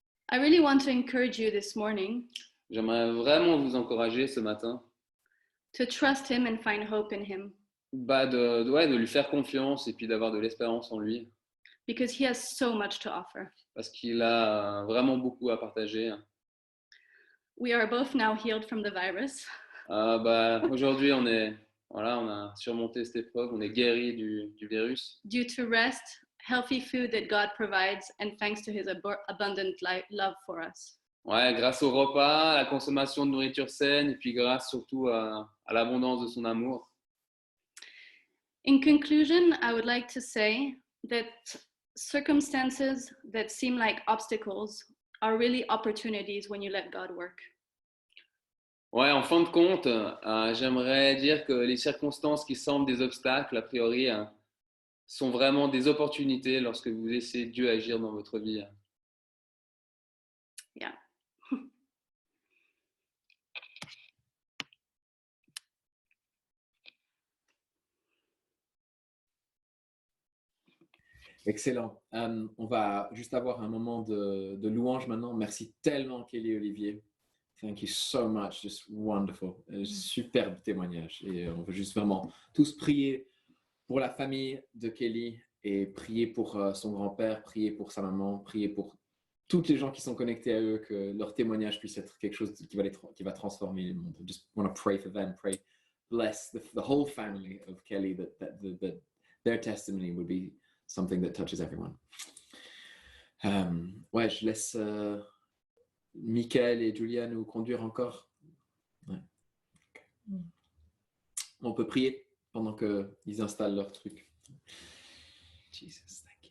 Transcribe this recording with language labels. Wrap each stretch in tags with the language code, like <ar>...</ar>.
<en>I really want to encourage you this morning</en> <fr>J'aimerais vraiment vous encourager ce matin</fr> <en>to trust him and find hope in him,</en> <fr>de lui faire confiance et puis d'avoir de l'espérance en lui,</fr> <en>because he has so much to offer.</en> <fr>parce qu'il a vraiment beaucoup à partager.</fr> <en>We are both now healed from the virus.</en> <fr>Aujourd'hui, on a surmonté cette épreuve, on est guéri du virus.</fr> <en>Due to rest, healthy food that God provides, and thanks to his abundant love for us.</en> <fr>Ouais, grâce au repas, à la consommation de nourriture saine, et puis grâce surtout à l'abondance de son amour.</fr> <en>In conclusion, I would like to say that circumstances that seem like obstacles are really opportunities when you let God work.</en> <fr>Ouais, en fin de compte, j'aimerais dire que les circonstances qui semblent des obstacles, a priori, sont vraiment des opportunités lorsque vous laissez Dieu agir dans votre vie.</fr> <en>Yeah. Excellent.</en> <fr>On va juste avoir un moment de louange maintenant. Merci tellement, Kelly et Olivier.</fr> <en>Thank you so much. Just wonderful.</en> <fr>Superbe témoignage. Et on veut juste vraiment tous prier pour la famille de Kelly et prier pour son grand-père, prier pour sa maman, prier pour toutes les gens qui sont connectés à eux, que leur témoignage puisse être quelque chose qui va transformer le monde.</fr> <en>Just want to pray for them. Pray, bless the whole family of Kelly, that their testimony would be something that touches everyone.</en> <fr>Ouais, je laisse Michael et Julia nous conduire encore. Ouais. Okay. On peut prier pendant qu'ils installent leur truc. Jesus.</fr>